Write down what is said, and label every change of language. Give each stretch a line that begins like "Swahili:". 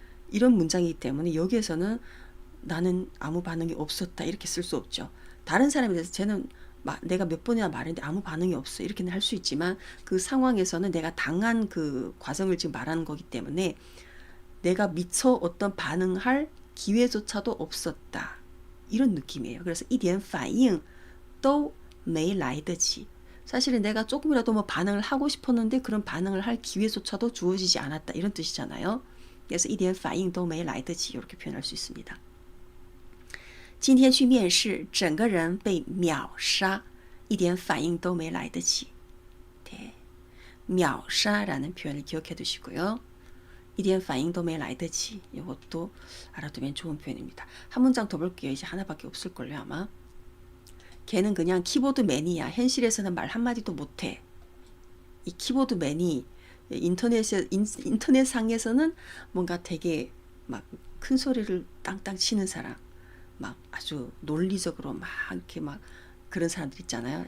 Korean: 이런 문장이기 때문에 여기에서는 나는 아무 반응이 없었다 이렇게 쓸 수 없죠. 다른 사람에 대해서 쟤는 내가 몇 번이나 말했는데 아무 반응이 없어 이렇게는 할 수 있지만 그 상황에서는 내가 당한 그 과정을 지금 말하는 거기 때문에 내가 미처 어떤 반응할 기회조차도 없었다 이런 느낌이에요.
Chinese: 그래서 一点反应都没来得及.
Korean: 사실은 내가 조금이라도 뭐 반응을 하고 싶었는데 그런 반응을 할 기회조차도 주어지지 않았다 이런 뜻이잖아요. 그래서
Chinese: 一点反应都没来得及
Korean: 이렇게 표현할 수 있습니다.
Chinese: 今天去面试整个人被秒杀一点反应都没来得及.
Korean: 네. 秒杀라는 표현을 기억해 두시고요.
Chinese: 一点反应都没来得及.
Korean: 이것도 알아두면 좋은 표현입니다. 한 문장 더 볼게요. 이제 하나밖에 없을걸요 아마. 걔는 그냥 키보드맨이야. 현실에서는 말 한마디도 못해. 이 키보드맨이 인터넷상에서는 뭔가 되게 막 큰 소리를 땅땅 치는 사람, 막 아주 논리적으로 막 이렇게 막 그런 사람들 있잖아요.